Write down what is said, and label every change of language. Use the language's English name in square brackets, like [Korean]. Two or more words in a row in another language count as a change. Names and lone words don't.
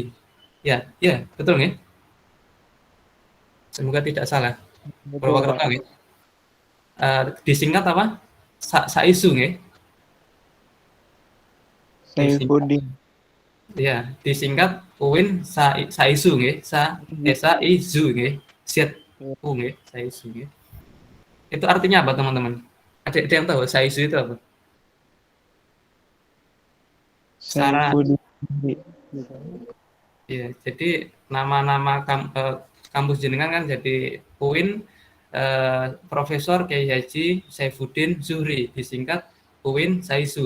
[Indonesian] Ya, betul nggih? Semoga tidak salah. Purwokerto nggih. Disingkat apa? Saisu nggih. Saifuddin. Ya, disingkat UIN Saisu nggih. Saizu nggih. Siat nggih, Saizu nggih. Itu artinya apa, teman-teman? Ada yang tahu Saizu itu apa? Saifuddin. Ya, jadi nama-nama kampus jenengan kan jadi UIN Profesor Kiai Haji Saifuddin Zuhri, disingkat UIN Saizu.